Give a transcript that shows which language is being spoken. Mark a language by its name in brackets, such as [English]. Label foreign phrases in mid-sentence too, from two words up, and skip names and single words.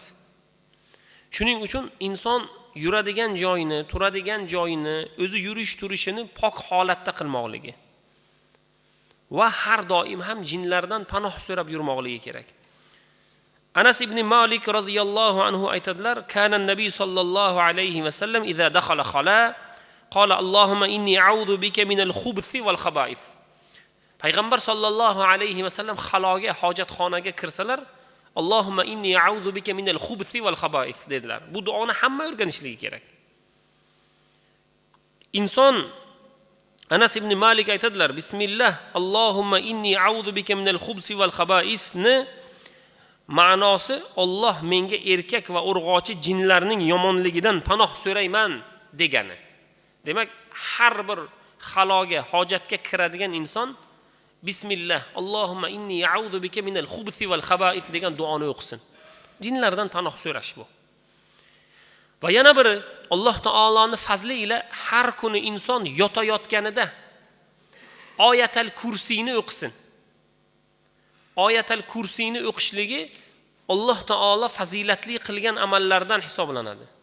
[Uzbek] Shuning uchun inson yuradigan joyini, turadigan joyini, o'zi yurish-turishini pok holatda qilmoqligi va har doim ham jinlardan panoh so'rab yurmoqligi kerak. [Arabic] Anas ibn Malik رضي الله عنه aytadilar: "كان النبي صلى الله عليه وسلم إذا دخل الخلاء قال اللهم إني أعوذ بك من الخبث والخبائث." [Uzbek] Payg'ambar [Arabic] صلى الله عليه وسلم [Uzbek] xaloga, hojatxonaga kirsalar, [Arabic] اللهم إني أعوذ بك من الخبث والخبائث [Uzbek] dedilar. Bu duoni hamma o'rganishligi kerak. Inson Anas ibn Malik aytadilar: [Arabic] "بسم الله اللهم إني أعوذ بك من الخبث والخبائث" [Uzbek] ma'nosi Alloh menga erkak va urg'ochi jinlarning yomonligidan panoh so'rayman degani. Demak, har bir xaloga, hojatga kiradigan inson [Arabic] بسم الله اللهم إني أعوذ بك من الخبث والخبائث [Uzbek] degan duoni o'qisin. Jinlardan panoh so'rash bu. Va yana biri, Alloh taoloning fazli ila har kuni inson yotayotganida Oyatul Kursiyni o'qisin. Oyatul Kursiyni o'qishligi Alloh taolo fazilatli qilgan amallardan hisoblanadi.